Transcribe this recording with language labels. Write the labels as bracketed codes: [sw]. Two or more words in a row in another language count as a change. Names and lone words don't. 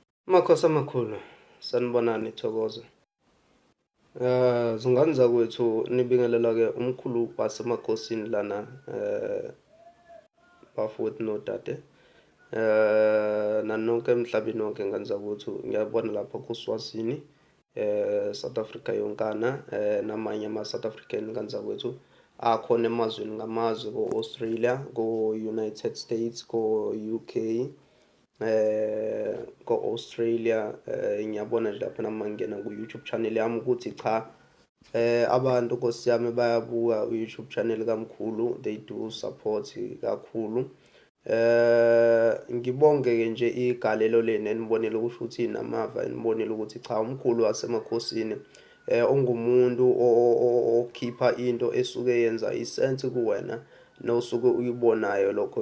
[zu] Makhosi amakhulu, sanibonani Thokoza. Zingane zakwethu nibingelela-ke umkhulu wasemakhosini lana bafowethu nodade. Nanonke emhlabeni wonke ngane zakwethu ngiyabona lapha kuSwazini, South Africa yonkana, namanye ama-South African ngane zakwethu akhona emazweni ngamazwe ko-Australia, ko-United States, ko-UK, ko-Australia. Ngiyabona nje lapha nami mangingena ku-YouTube channel yami ukuthi cha, abantu Nkosi yami bayabuka u-YouTube channel kamkhulu, [en] they do support kakhulu. [zu] Ngibonge-ke nje igalelo leni enibonile ukusho ukuthi namava enibonile ukuthi cha, umkhulu wasemakhosini ungumuntu okhipha into esuke yenza isense kuwena nosuke uyibonayo lokho.